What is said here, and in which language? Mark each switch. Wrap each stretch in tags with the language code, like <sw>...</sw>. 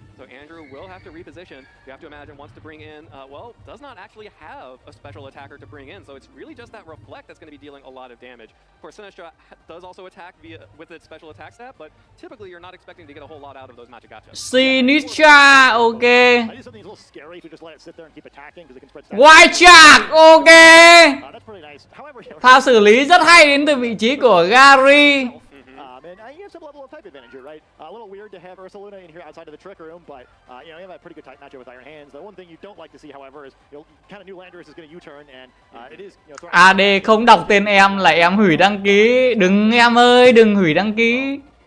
<en>So Andrew will have to reposition. You have to imagine wants to bring in, well, does not actually have a special attacker to bring in. So it's really just that reflect that's going to be dealing a lot of damage. Of course, Sinistra does also attack with its special attack stat, but typically you're not expecting to get a whole lot out of those magic gotchas. Sinistra. Ok. I think something's a little scary if you just let it sit there and keep attacking because it can spread stats. White Shark. Ok. That's pretty nice. However,</en> <vi>Pha xử lý rất hay đến từ vị trí của Gary.</vi> <en>and you have some level of type advantage here, right? A little weird to have Ursaluna in here outside of the trick room, but you have a pretty good type matchup with Iron Hands. The one thing you don't like to see, however, is kind of new Landers is going to U-turn, and it is</en> <vi>AD không đọc tên em là em hủy đăng ký. Đừng em ơi, đừng hủy đăng ký.</vi>